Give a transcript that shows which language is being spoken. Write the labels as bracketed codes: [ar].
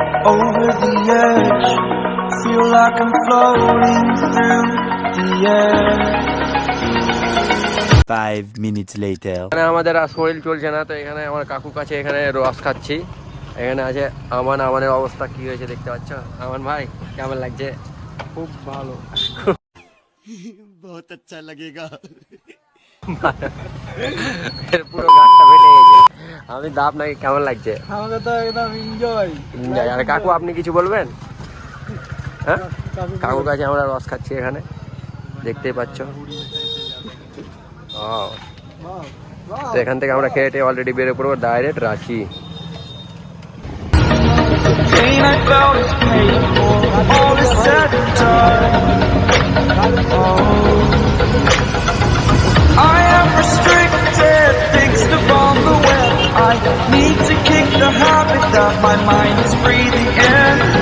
[en] over the edge, feel like I'm floating through the air. 5 minutes later. [bn] এখানে আমাদের আর শরীর চলছে না, তো এখানে আমার কাকুর কাছে এখানে রস খাচ্ছি। এখানে আছে আমানের অবস্থা কি হয়েছে দেখতে পাচ্ছ। আমান ভাই কেমন লাগছে? খুব ভালো, [hi] बहुत अच्छा लगेगा। [bn] এর পুরো গাঁটটা ফেটে গেছে। আমি দাব নাকি কেমন লাগছে? আমাকে তো একদম এনজয়। আর কাকু আপনি কিছু বলবেন? হ্যাঁ, কাকুর কাছে আমরা রস খাচ্ছি এখানে, দেখতেই পাচ্ছ। তো এখান থেকে আমরা খেয়ে অলরেডি বেরো পড়বো direct Ranchi. [en] Pain I felt is paid for, all is said and done. I am restricted, fixed upon the web. I need to kick the habit that my mind is breathing in.